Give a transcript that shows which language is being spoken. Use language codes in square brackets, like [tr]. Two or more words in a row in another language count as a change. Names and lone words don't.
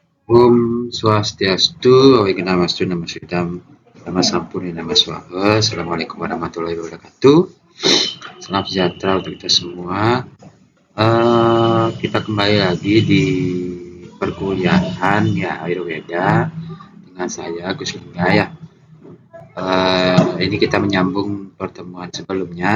[sa] Om Swastiastu, Awigamastu, Nama Sidam, Nama Sampurni, Nama Swaha. [ar] السلام عليكم ورحمة الله وبركاته. [id] Salam sejahtera untuk kita semua. Kita kembali lagi di perkuliahan ya Ayurveda dengan saya Gus Lingga ya. Ini kita menyambung pertemuan sebelumnya.